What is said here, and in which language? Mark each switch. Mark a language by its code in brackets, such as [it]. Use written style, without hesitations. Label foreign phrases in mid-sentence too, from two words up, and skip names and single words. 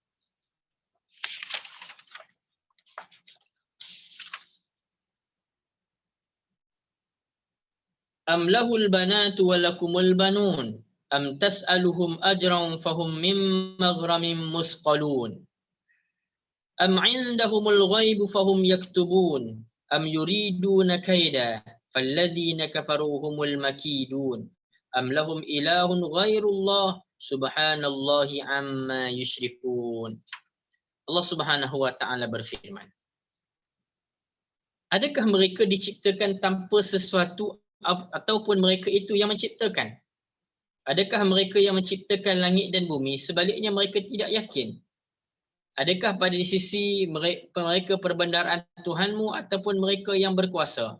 [ar] أم له البنات ولكم البنون أم تسألهم أجرا فهم من مغرم مثقلون أم عندهم الغيب فهم يكتبون أم يريدون كيدا فالذين كفروا هم المكيدون أم لهم إله غير الله سبحان الله عما يشركون. الله سبحانه وتعالى [ms] berfirman, adakah mereka diciptakan tanpa sesuatu ataupun mereka itu yang menciptakan? Adakah mereka yang menciptakan langit dan bumi? Sebaliknya mereka tidak yakin. Adakah pada sisi mereka perbendaharaan Tuhanmu ataupun mereka yang berkuasa?